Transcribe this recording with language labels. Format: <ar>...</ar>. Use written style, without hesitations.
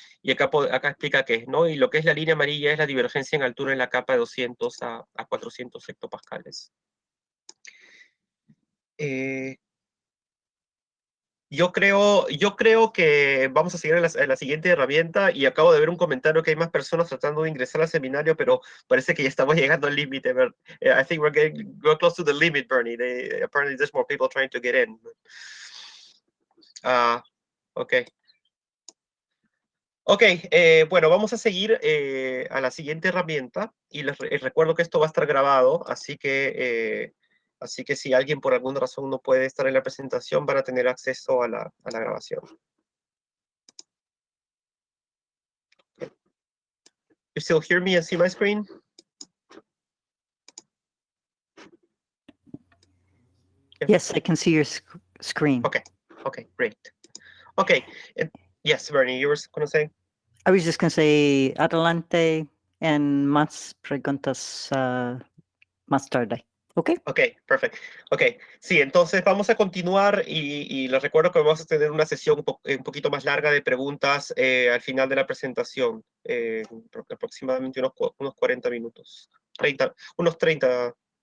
<es>Y acá explica qué es, ¿no? Y lo que es la línea amarilla es la divergencia en altura en la capa de 200 a 400 hectopascales. Yo creo que vamos a seguir en la siguiente herramienta y acabo de ver un comentario que hay más personas tratando de ingresar al seminario, pero parece que ya estamos llegando al límite.</es> <en>I think we're close to the limit, Bernie. Apparently there's more people trying to get in. Ok.</en> <es>Ok, bueno, vamos a seguir a la siguiente herramienta y les recuerdo que esto va a estar grabado, así que si alguien por alguna razón no puede estar en la presentación, van a tener acceso a la grabación.</es> <en>You still hear me and see my screen? Yes, I can see your screen. Okay, great. Okay, yes, Bernie, you were going to say? I was just going to say adelante and</en> <es>más preguntas más tarde.</es> <en>Okay.</en> <es>Ok, perfecto. Ok, sí, entonces vamos a continuar y les recuerdo que vamos a tener una sesión un poquito más larga de preguntas al final de la presentación, aproximadamente unos 40 minutos, unos 30,</es>